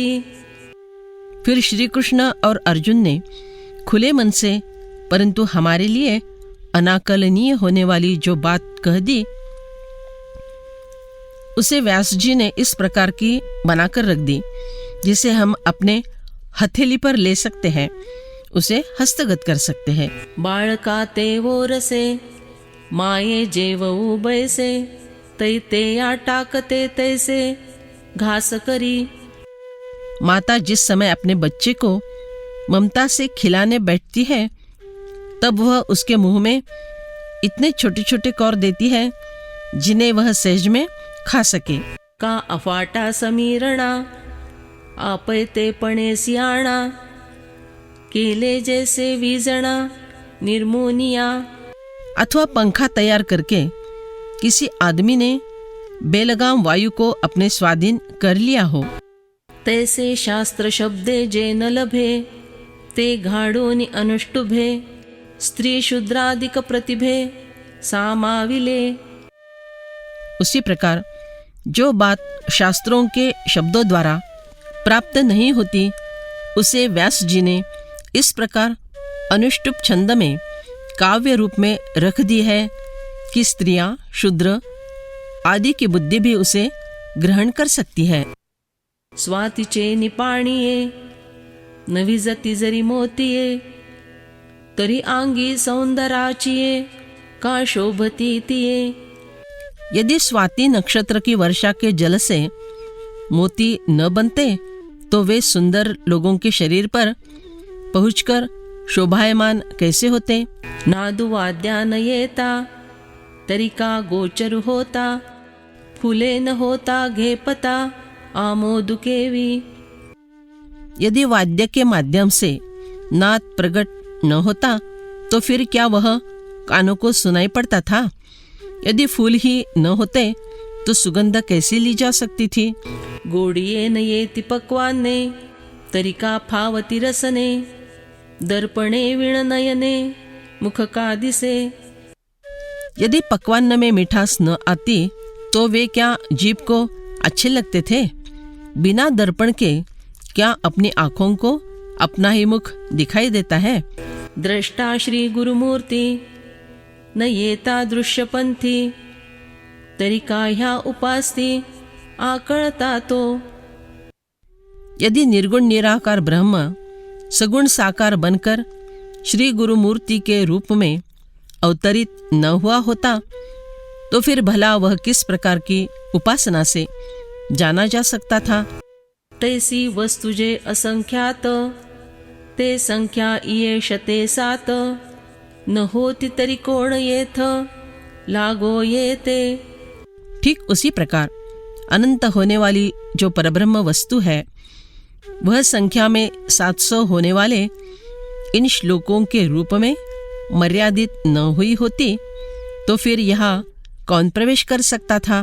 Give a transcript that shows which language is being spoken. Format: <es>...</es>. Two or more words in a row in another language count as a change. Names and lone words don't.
<hi>फिर श्री कृष्ण और अर्जुन ने खुले मन से परंतु हमारे लिए अनाकलनीय होने वाली जो बात कह दी उसे व्यास जी ने इस प्रकार की बनाकर रख दी जिसे हम अपने हथेली पर ले सकते हैं, उसे हस्तगत कर सकते हैं।</hi> <mr>बाळका ते वो रसे, माये जेवऊ बैसे, तैते या टाकते तैसे, घास करी।</mr> <hi>माता जिस समय अपने बच्चे को ममता से खिलाने बैठती है तब वह उसके मुंह में इतने छोटे छोटे कौर देती है जिन्हें वह सहज में खा सके।</hi> <mr>का अफाटा समीरणा, आपैते पणे सियाणा, केले जैसे वीजणा, निर्मोनिया।</mr> <hi>अथवा पंखा तैयार करके किसी आदमी ने बेलगाम वायु को अपने स्वाधीन कर लिया हो।</hi> <mr>तैसे शास्त्र शब्दे जे न लभे, ते घाडोनि अनुष्टुभे, स्त्री शूद्रादिक प्रतिभे, सामाविले।</mr> <hi>उसी प्रकार जो बात शास्त्रों के शब्दों द्वारा प्राप्त नहीं होती उसे व्यास जी ने इस प्रकार अनुष्टुप छंद में काव्य रूप में रख दी है कि स्त्रियां शूद्र आदि की बुद्धि भी उसे ग्रहण कर सकती है।</hi> <mr>स्वातीचे निपाणिये, नविजती जरी मोतीये, तरी आंगी सौंदराचिये, का शोभती तिये।</mr> <hi>यदि स्वाति नक्षत्र की वर्षा के जल से मोती न बनते तो वे सुंदर लोगों के शरीर पर पहुंचकर शोभायमान कैसे होते।</hi> <mr>नादुवाद्या न येता, तरी का गोचर होता, फुले न होता घेपता आमोदुकेवी।</mr> <hi>यदि वाद्य के माध्यम से नाद प्रकट न होता तो फिर क्या वह कानों को सुनाई पड़ता था? यदि फूल ही न होते तो सुगंध कैसे ली जा सकती थी?</hi> <mr>गोडिये न येती पक्वाने तरी का फावती रसने, दर्पणे विणनयने मुख का दिसे।</mr> <hi>यदि पकवान में मिठास न आती तो वे क्या जीभ को अच्छे लगते थे? बिना दर्पण के क्या अपनी आँखों को अपना ही मुख दिखाई देता है?</hi> <mr>द्रष्टा श्री गुरुमूर्ती न येता दृश्यपंथी, तरी का ह्या उपास्ती आकळता तो।</mr> <hi>यदि निर्गुण निराकार ब्रह्म सगुण साकार बनकर श्री गुरुमूर्ति के रूप में अवतरित न हुआ होता तो फिर भला वह किस प्रकार की उपासना से जाना जा सकता था?</hi> <mr>तैसी वस्तु जे असंख्यात, ते संख्या येषते सात, न होती तरी कोण येथ लागो येते।</mr> <hi>ठीक उसी प्रकार अनंत होने वाली जो परब्रह्म वस्तु है वह संख्या में 700 होने वाले इन श्लोकों के रूप में मर्यादित न हुई होती तो फिर यहाँ कौन प्रवेश कर सकता था?</hi>